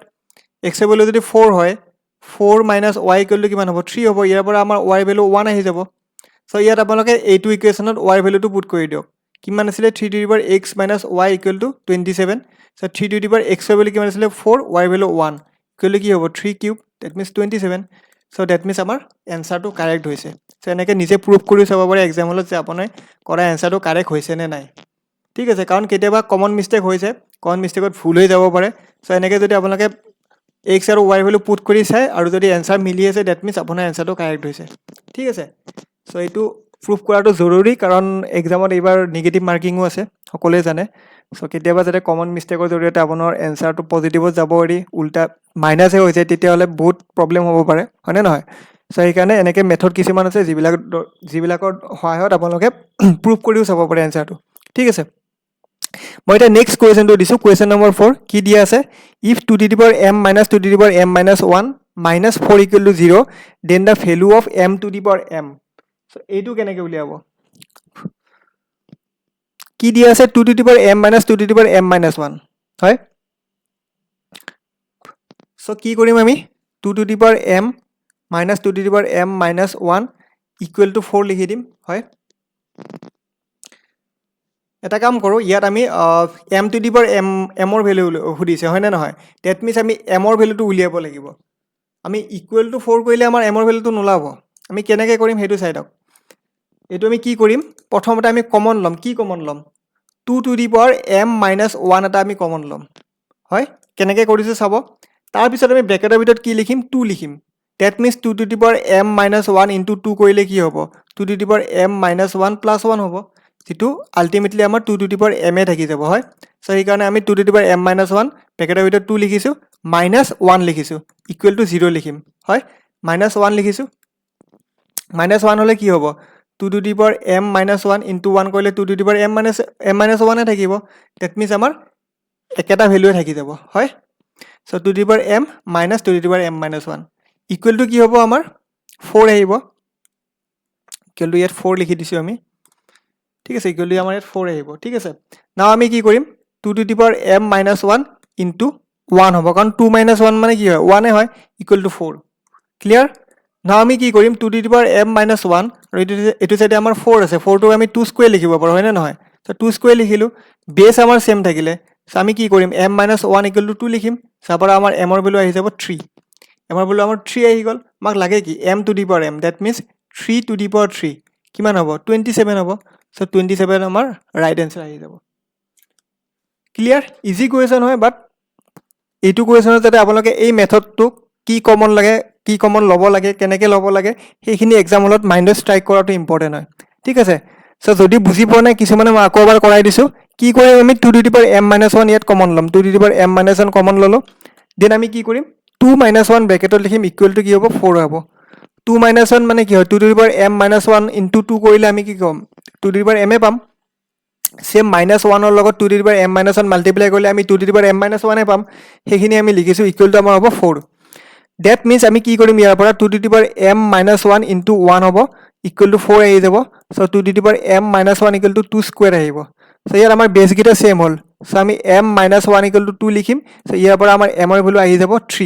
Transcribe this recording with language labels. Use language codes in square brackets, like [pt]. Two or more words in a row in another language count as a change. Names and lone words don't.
[as] x ৰ ভ্যালু যদি 4 হয় 4 [en] minus y equal to [as] কিমান হ'ব 3 হ'ব ইয়াৰ পৰা আমাৰ y ভ্যালু 1 আহি যাব সো ইয়াত আপোনালোকে এইটো ইকুৱেশ্যনত y ভ্যালুটো পুট কৰি দিয়ক কিমান আছিল 3 [en] to the power x minus y equal to [as] 27 সো 3 [en] to the power x [as] ৰ ভ্যালু কিমান আছিল 4 y ভ্যালু 1 [en] equal to [as] কি হ'ব 3 কিউব [en] that means [as] 27 সো [en] that means [as] আমাৰ [en] answer correct [as] হৈছে সো এনেকৈ নিজে প্ৰুফ কৰি চাব পাৰে [en] exam hall [as] যে আপুনি কৰা [en] answer correct [as] হৈছে নে নাই ঠিক আছে কাৰণ কেতিয়াবা কমন মিস্টেক হৈছে [en] common mistake [as] ভুল হৈ যাব পাৰে সো এনেকৈ যদি আপোনালোকে x আৰু y [en] value put [as] কৰি চাই আৰু যদি এনসাৰ মিলি আছে [en] that means [as] আপোনাৰ [en] answer correct [as] হৈছে ঠিক আছে সো এইটো প্ৰুফ কৰাটো জৰুৰী কাৰণ এক্সামত এইবাৰ [en] negative marking [as] আছে সকলোৱে জানে সো কেতিয়াবা যাতে [en] common mistake [as] জৰিয়তে আপোনাৰ [en] answer positive [as] যাব এৰি উল্টা মাইনাসে হৈ যায় তেতিয়াহ'লে বহুত প্ৰবলেম হ'ব পাৰে হয়নে নহয় সো সেইকাৰণে এনেকৈ মেথড কিছুমান আছে যিবিলাকৰ সহায়ত আপোনালোকে প্ৰুফ কৰিও চাব পাৰে এনসাৰটো ঠিক আছে মই এটা [en] next question [as] দিছো [en] question number [as] 4 কি দিয়া আছে [en] if 2 to the power m minus 2 to the power m minus 1 minus 4 equal to 0 then the value of m to the power m [as] সো এইটো কেনেকৈ উলিয়াব কি দিয়া আছে [en] 2 to the power m minus 2 to the power m minus 1 [as] হয় সো কি কৰিম আমি [en] 2 to the power m minus 2 to the power m minus 1 equal to 4 [as] লিখি দিম হয় এটা কাম কৰো ইয়াত আমি [en] m to the power m [as] ৰ ভ্যালু সুধিছে হয় না নহয় [en] that means [as] আমি m ৰ ভ্যালুটো উলিয়াব লাগিব আমি [en] equal to [as] 4 কৰিলে আমাৰ m ৰ ভ্যালুটো নোলাব আমি কেনেকৈ কৰিম হেতু চাই দিয়ক এইটো আমি কি কৰিম প্ৰথমতে আমি কমন লম কি কমন লম 2 [en] to the power m minus [as] 1 এটা আমি কমন লম হয় কেনেকৈ কৰিছে চাব তাৰ পিছত আমি ব্ৰেকেটৰ ভিতৰত কি লিখিম 2 লিখিম [en] that means [as] 2 [en] to the power m minus 1 into 2 [as] কৰিলে কি হ'ব 2 [en] to the power m minus 1 plus 1 [as] হ'ব যেটো আলটিমেটলি আমাৰ 2 [en] to the power m [as] এ থাকি যাব হয় সো এই কাৰণে আমি 2 [en] to the power m minus [as] 1 ব্ৰেকেটৰ ভিতৰত 2 লিখিছো minus 1 লিখিছো [en] equal to [as] 0 লিখিম হয় minus 1 লিখিছো minus 1 হলে কি হ'ব 2 [en] to the power [as] m [en] minus 1 into [as] 1 কৰিলে 2 [en] to the power m minus [as] 1 এ থাকিব [en] that means [as] আমাৰ একেটা ভ্যালুৱে থাকি যাব হয় সো 2 [en] to the power m minus 2 to the power m minus 1 equal to [as] কি হ'ব আমাৰ 4 আহিব [en] equal to [as] ইয়াত 4 লিখি দিছো আমি ঠিক আছে [en] equal to [as] আমাৰ ইয়াত 4 আহিব ঠিক আছে নাও আমি কি কৰিম 2 [en] to the power m minus 1 into 1 [as] হ'ব কাৰণ 2 minus 1 মানে কি হয় 1 এ হয় [en] equal to [as] 4 [en] clear now [as] আমি কি কৰিম 2 [en] to the power m minus [as] 1 আৰু এটো সাইডে আমাৰ 4 আছে 4 টো আমি 2 স্কয়াৰ লিখিব পাৰো হয় না নহয় সো 2 স্কয়াৰ লিখিলো বেস আমাৰ সেম থাকিলে সো আমি কি কৰিম m [en] minus 1 equal to [as] 2 লিখিম সাপৰা আমাৰ m ৰ ভ্যালু আহি যাব 3 m ৰ ভ্যালু আমাৰ 3 আহি গল মাক লাগে কি [en] m to the power m that means 3 to the power 3 [as] কিমান হ'ব 27 হ'ব সো 27 আমাৰ [en] right answer [as] আহি যাব [en] clear easy question [as] হয় বাট এইটো কুৱেশ্যনত যাতে আপোনালোকে এই মেথডটো কি কমন লাগে কি কমন ল'ব লাগে কেনেকৈ ল'ব লাগে সেইখিনি [en] exam hall mind strike [as] কৰাটো ইম্পৰ্টেন্ট হয় ঠিক আছে সো যদি বুজি পোৱা নাই কিছুমানে মই আকৌ এবাৰ কৰাই দিছো কি কৰিম আমি 2 [en] to the power m minus [as] 1 ইয়াত কমন লম 2 [en] to the power m minus [as] 1 কমন ললো দেন আমি কি কৰিম 2 - 1 ব্ৰেকেটত লিখিম [en] equal to [as] কি হ'ব 4 হ'ব 2 - 1 মানে কি হয় 2 [en] to the power m - 1 into [as] 2 কৰিলে আমি কি ক'ম 2 [en] to the power m [as] এ পাম সেম -1 ৰ লগত 2 [en] to the power m - 1 multiply [as] কৰিলে আমি 2 [en] to the power m - 1 [as] এ পাম সেইখিনি আমি লিখিছোঁ [en] equal to [as] আমাৰ হ'ব 4 [en] that means [as] আমি কি কৰিম ইয়াৰ পৰা 2 [en] to the power m - 1 into [as] 1 হ'ব [en] equal to [as] 4 আহি যাব চ' 2 [en] to the power m - 1 equal to 2 square [as] আহিব চ' ইয়াত আমাৰ [en] base same [as] হ'ল চ' আমি m - 1 [en] equal to [as] 2 লিখিম চ' ইয়াৰ পৰা আমাৰ m ৰ ভেলু আহি যাব 3